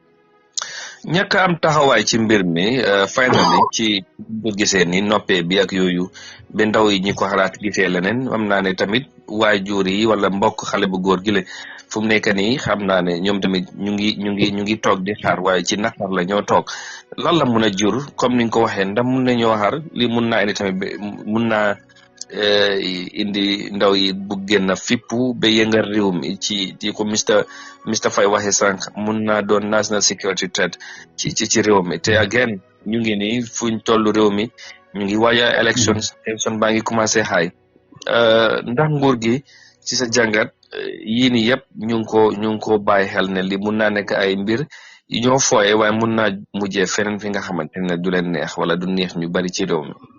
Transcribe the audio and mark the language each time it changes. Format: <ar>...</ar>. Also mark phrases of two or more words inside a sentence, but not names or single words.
<wo>ñàkk am taxawaay ci mbir mi finally ci bu gisee ni noppee bi ak yooyu ba ndaw yi ñi ko xalaat gisee leneen am naa ne tamit waajur yi wala mbokk xale bu góor gi la fu mu nekk nii xam naa ne ñoom tamit ñu ngi toog di xaar waaye ci naqar la ñoo toog lan la mun a jur comme ni nga ko waxee ndax mun nañoo xaar li mun naa indi tamit mun naa indi ndaw yi bu génn fippu ba yëngal réew mi ci ko Mr Faye waxee sànq mun naa doon</wo> <en>national security threat</en> <wo>ci réew mi te again ñu ngi nii fuñ tollu réew mi ñu ngi waaja élection baa ngi commencé xaay ndax nguur gi ci sa jàngat yii ni yëpp ñu ngi ko bàyyi xel ne li mun naa nekk ay mbir yi ñoo fooye waaye mun naa mujjee feneen fi nga xamante ne du leen neex wala du neex ñu bari ci réew mi</wo>